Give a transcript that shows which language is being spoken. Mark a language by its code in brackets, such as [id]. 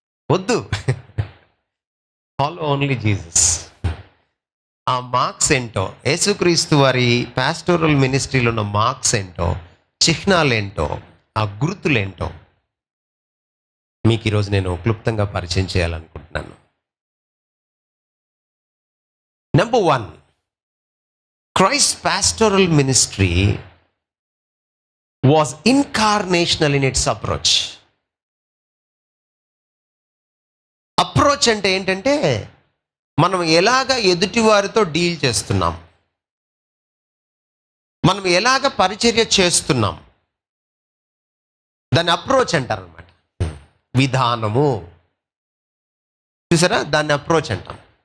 [te] వద్దు, [en] Follow only Jesus. [te] ఆ marks ఏంటో, యేసుక్రీస్తు వారి పాస్టోరల్ మినిస్ట్రీలో ఉన్న మార్క్స్ ఏంటో, చిహ్నాలేంటో, ఆ గుర్తులేంటో మీకు ఈరోజు నేను క్లుప్తంగా పరిచయం చేయాలనుకుంటున్నాను. [en] Number 1, Christ's pastoral ministry was incarnational in its approach. [te] Approach అంటే ఏంటంటే మనం ఎలాగ ఎదుటి వారితో డీల్ చేస్తున్నాం, మనం ఎలాగ పరిచర్య చేస్తున్నాం, దాన్ని అప్రోచ్ అంటారు అన్నమాట. విధానము చూసారా, దాన్ని అప్రోచ్ అంటాం.